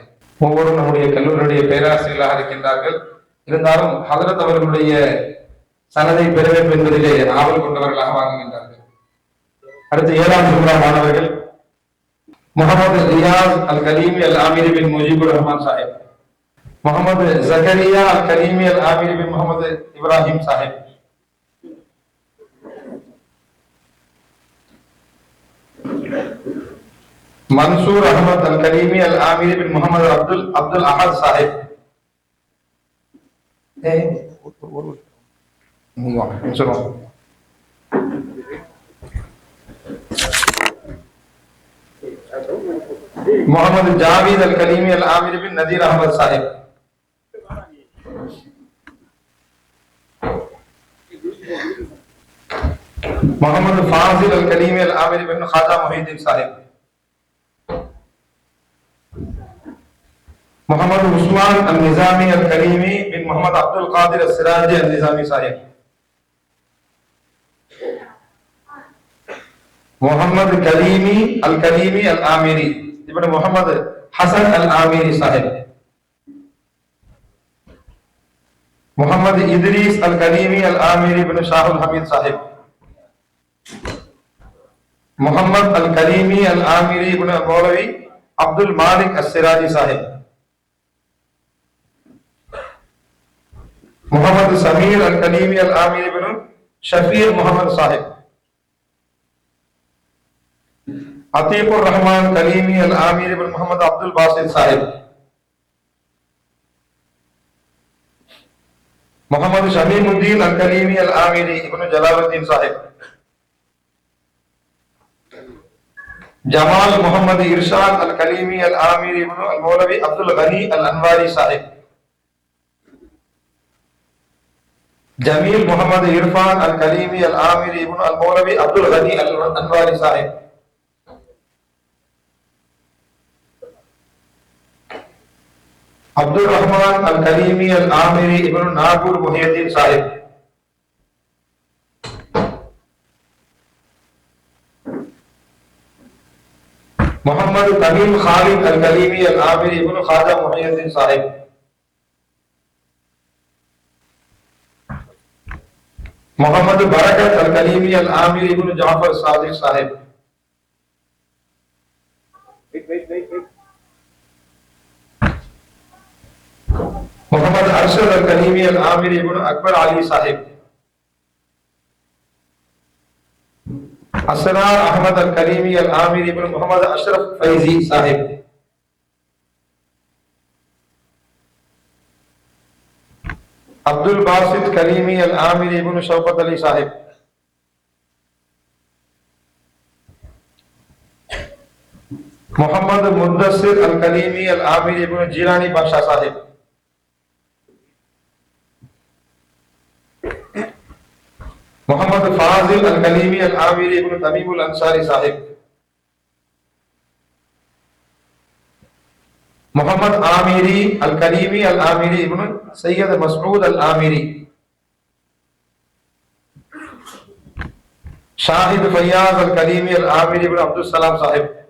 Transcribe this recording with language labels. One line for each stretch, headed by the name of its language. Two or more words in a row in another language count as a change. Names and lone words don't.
Tamil: ஒவ்வொரு நம்முடைய கல்லூரியுடைய பேராசிரியர்களாக இருக்கின்றார்கள். இருந்தாலும் ஹதரத் அவர்களுடைய சனதை பெற வேண்டும் என்பதிலே ஆவல் கொண்டவர்களாக வாங்குகின்றார்கள். அடுத்து 7ஆம் சுப்ரா மாணவர்கள் முகமது ரியாஸ் அல் கலீமி அல் ஆமிரி பின் முஜிபுர் ரஹ்மான் சாஹிப், முகமது ஜக்கரியா அல் கலீமி அல் ஆமிரி பின் முகமது இப்ராஹிம் சாஹிப், मंसूर अहमद अल करीमी अल आमिरी बिन मोहम्मद अब्दुल अहद साहिब, मोहम्मद जावेद अल कलीमी अल आमिरी बिन नदीर अहमद साहिब, मोहम्मद फाजिल अल कलीमी अल आमिरी बिन ख्वाजा मोहिउद्दीन साहिब, मोहम्मद उस्मान अल निजामी अल कलीमी बिन मोहम्मद अब्दुल कादिर अल सिराजी अल निजामी साहिब, मोहम्मद कलीमी अल आमिरी इब्न मोहम्मद हसन अल आमिरी साहिब, मोहम्मद इदरीस अल कलीमी अल आमिरी बिन शाहुल हमीद साहिब, मोहम्मद अल कलीमी अल आमिरी इब्न मौलवी अब्दुल मालिक अल सिराजी साहिब, मोहम्मद समीर अल कलीमी अल आमिरी बिन शफीर मोहम्मद साहिब, अतीकुर रहमान कलीमी अल आमिरी बिन मोहम्मद अब्दुल बासित साहिब, मोहम्मद शमीमुद्दीन अल कलीमी अल आमिरी इब्न जलालुद्दीन साहिब, जमाल मोहम्मद इरशाद अल कलीमी अल आमिरी इब्न अल मौलवी अब्दुल गनी अल अनवारी साहिब, जमील मोहम्मद इरफान अल कलीमी अल आमिरी इब्न अल मौलवी अब्दुल गनी अल अनवारी साहिब, अब्दुल रहमान अल कलीमी अल आमिरी इब्न नागुर मुहिउद्दीन साहिब, मोहम्मद तमीम खालिद अल कलीमी अल आमिरी इब्न ख्वाजा मुहिउद्दीन साहिब, मोहम्मद बरकत अल कलीमी अल आमिरी इब्न जाफर सादिक साहिब, मोहम्मद अरशद अल कलीमी अल आमिरी इब्न अकबर अली साहिब, असरार अहमद अल कलीमी अल आमिरी इब्न मोहम्मद अशरफ फैजी साहिब, अब्दुल बासित कलीमी अल आमिरी इब्न शौकत अली साहिब, मोहम्मद मुद्दसिर अल कलीमी अल आमिरी इब्न जीलानी बादशाह साहिब, मोहम्मद फाजिल अल कलीमी अल आमिरी इब्न तमीमुल अंसारी साहिब, मोहम्मद आमिरी अल कलीमी अल आमिरी इब्न सैयद मसऊद अल आमिरी, शाहिद फैयाज अल कलीमी अल आमिरी इब्न अब्दुल सलाम साहिब,